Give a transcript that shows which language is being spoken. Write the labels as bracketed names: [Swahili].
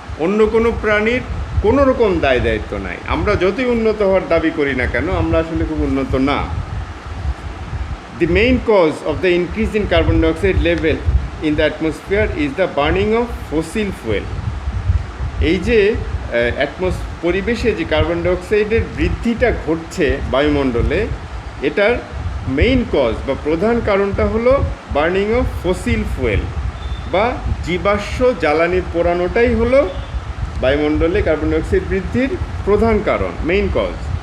[Bangla] অন্য কোনো প্রাণীর কোনো রকম দায় দায়িত্ব নাই। আমরা যতই উন্নত হওয়ার দাবি করি না কেন, আমরা আসলে খুব উন্নত না। [English] The main cause of the increase in carbon dioxide level in the atmosphere is the burning of fossil fuel. [Bangla] এই যে পরিবেশে যে কার্বন ডাইঅক্সাইডের বৃদ্ধিটা ঘটছে বায়ুমণ্ডলে, এটার মেইন কজ বা প্রধান কারণটা হলো বার্নিং অফ ফসিল ফুয়েল বা জীবাশ্ম জ্বালানি পোড়ানোটাই হলো বায়ুমণ্ডলে কার্বন ডাইঅক্সাইড বৃদ্ধির প্রধান কারণ, মেইন কজ।